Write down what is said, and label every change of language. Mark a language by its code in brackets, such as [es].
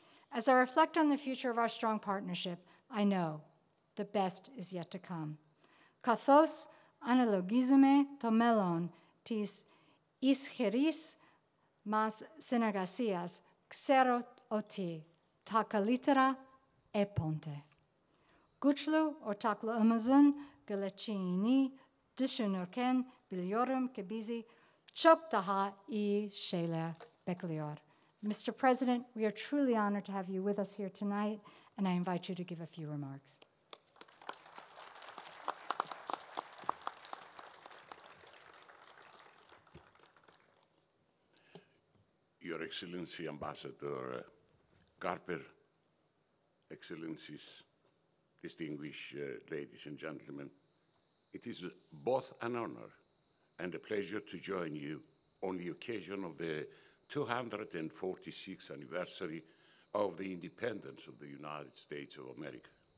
[en] As I reflect on the future of our strong partnership, I know the best is yet to come. [el] Καθώς αναλογίζουμε το μέλλον της ισχυρής μας συνεργασίας, ξέρω ότι τα καλύτερα επόνται. [tr] Güçlü ortaklığımızın geleceğini düşünürken biliyorum ki bizi çok daha iyi şeyler bekliyor. [en] Mr. President, we are truly honored to have you with us here tonight, and I invite you to give a few remarks. Your Excellency Ambassador Garper, Excellencies, distinguished ladies and gentlemen, it is both an honor and a pleasure to join you on the occasion of the 246th anniversary of the independence of the United States of America.